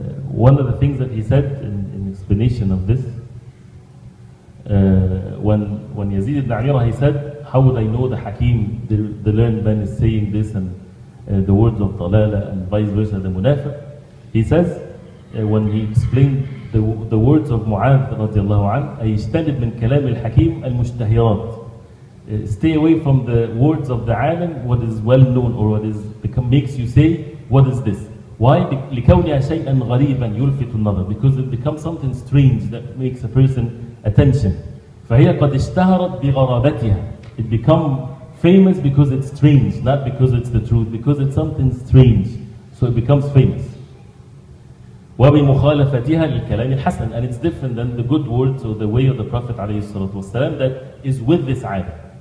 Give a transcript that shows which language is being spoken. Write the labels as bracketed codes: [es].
[en] One of the things that he said in explanation of this, when Yazid ibn Amirah, he said, how would I know the Hakim, the learned man is saying this, and the words of Dalala and vice versa, the Munafiq? He says, when he explained the words of Mu'adh radiallahu anh, [ar] أيجتنب من كلام الحكيم المشتهرات. [en] Stay away from the words of the alim, what is well known, or what is makes you say, what is this? Why? [ar] لكونها شيئا غريبا يلفت النظر. [en] Because it becomes something strange that makes a person attention. [ar] فهي قد اشتهرت بغرابتها. [en] It become famous because it's strange, not because it's the truth, because it's something strange. So it becomes famous. [ar] وبمخالفتها للكلام الحسن, [en] and it's different than the good words or the way of the Prophet ﷺ that is with this ayah.